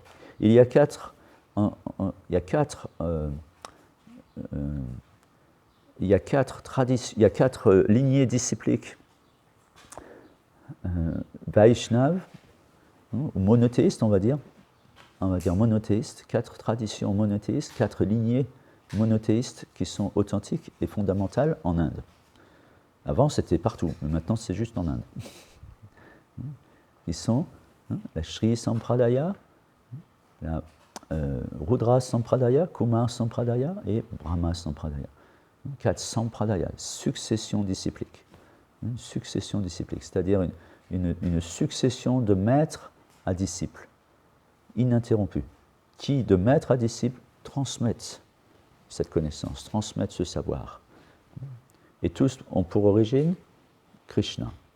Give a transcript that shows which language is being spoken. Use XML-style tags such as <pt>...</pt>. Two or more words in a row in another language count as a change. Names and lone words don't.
<fr>Il y a quatre lignées discipliques Vaishnav, ou monothéistes, on va dire monothéistes, 4 traditions monothéistes, 4 lignées monothéistes qui sont authentiques et fondamentales en Inde. Avant, c'était partout, mais maintenant, c'est juste en Inde. Ils sont la Shri Sampradaya, la Rudra Sampradaya, Kumar Sampradaya et Brahma Sampradaya. 4 Sampradaya, succession disciplique. Une succession disciplique, c'est-à-dire une succession de maîtres à disciples, ininterrompue, qui, de maître à disciple, transmettent cette connaissance, transmettent ce savoir. Et tous ont pour origine Krishna.</fr>